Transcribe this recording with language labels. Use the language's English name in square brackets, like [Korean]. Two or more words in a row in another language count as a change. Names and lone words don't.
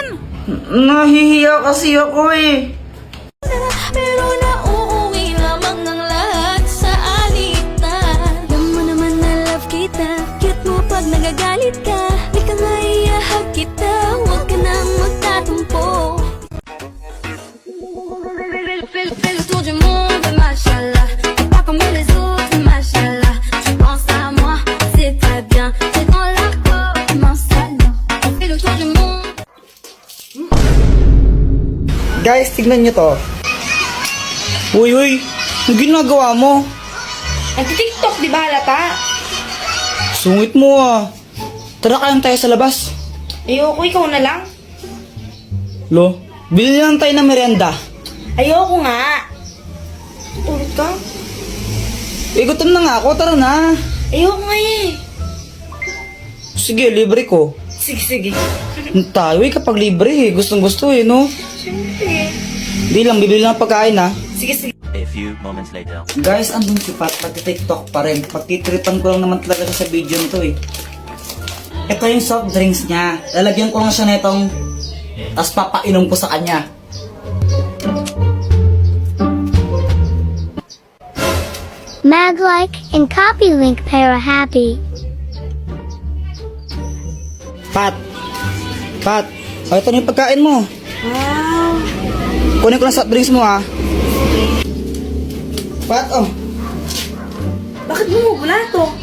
[Filipino] Nahihiya kasi ako eh. Pero nauuwi lamang ng lahat sa alitan. Alam mo naman na love kita. Cute mo pag nagagalit ka. Di ka nga iahag kita. Huwag ka nang magtatumpo. [French] Fais le tour du monde, machallah. T'es pas comme les autres, machallah. Tu penses à moi, c'est très bien. T'es dans la peau, m'installe. On fait le tour du monde. [Filipino] Guys, tignan nyo to. Uy, ang ginagawa mo? Nag-tiktok, di ba halata? Sungit mo ah. Tara kayang tayo sa labas. Ayoko, ikaw na lang. Lo, bilhin lang tayo ng merienda. Ayoko nga. Tulog ka? Gutom na nga ako, tara na. Ayoko nga eh. Sige, libre ko. Sige. Tayo eh, kapag libre eh. Gustong gusto eh, no? Siyempre. Di lang, bibili lang ng pagkain ha. Sige. [English] A few moments later. [Filipino] Guys, andun si Pat, pag-tiktok pa rin. Pagtitripan ko lang naman talaga siya sa video nito eh. Ito yung [English] soft drinks [Filipino] niya. Lalagyan ko lang siya netong, tas papainom ko sa kanya. Mag-like [English] and copy link [Filipino] para happy. Pat! O, ito na yung pagkain mo. Wow. Kunin ko lang [English] soft drinks [Filipino] mo ha. Pat, Bakit bumubula to?